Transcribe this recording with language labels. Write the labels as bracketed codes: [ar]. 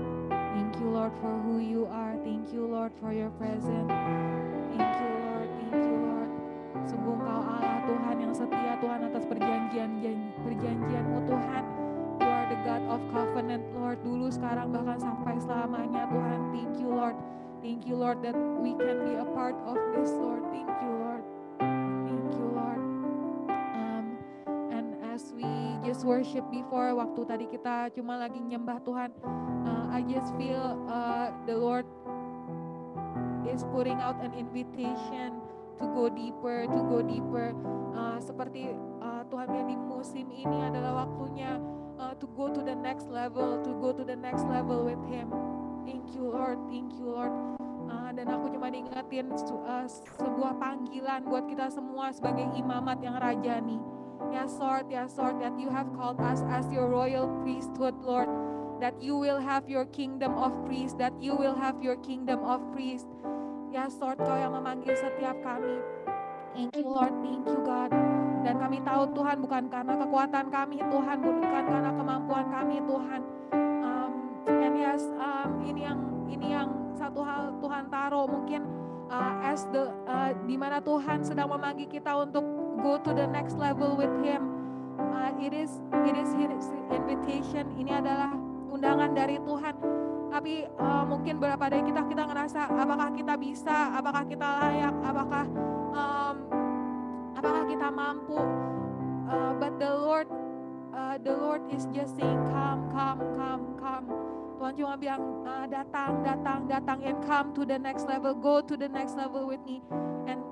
[en] Thank you, Lord, for who you are. Thank you, Lord, for your presence. Thank you, Lord. Thank you, Lord. [id] Sungguh Engkau Allah Tuhan yang setia, Tuhan, atas perjanjian-Mu, Tuhan. [en] You are the God of covenant, Lord. [id] Dulu, sekarang, bahkan sampai selamanya, Tuhan. [en] Thank you, Lord. Thank you, Lord, that we can be a part of this, Lord. Thank you, Lord. Thank you, Lord. And as we just worship before, [id] waktu tadi kita cuma lagi nyembah Tuhan, [en] I just feel the Lord is putting out an invitation to go deeper, to go deeper. [id] Seperti Tuhan bilang di musim ini adalah waktunya [en] to go to the next level, to go to the next level with Him. Thank you, Lord. Thank you, Lord. [id] Dan aku cuma diingetin sebuah panggilan buat kita semua sebagai imamat yang rajani. [en] Yes, Lord, that you have called us as your royal priesthood, Lord. That you will have your kingdom of priests, that you will have your kingdom of priests. Yes, Lord, [id] Kau yang memanggil setiap kami. [en] Thank you, Lord. Thank you, God. [id] Dan kami tahu, Tuhan, bukan karena kekuatan kami, Tuhan, bukan karena kemampuan kami, Tuhan. [en] And yes, [id] ini yang satu hal Tuhan taruh mungkin as di mana Tuhan sedang memanggil kita untuk [en] go to the next level with Him. It is His invitation. [id] Ini adalah undangan dari Tuhan. Tapi mungkin beberapa dari kita ngerasa apakah kita bisa, apakah kita layak, apakah kita mampu. [en] But the Lord is just saying, come. [id] Tuhan cuma bilang datang [en] and come to the next level, go to the next level with me. And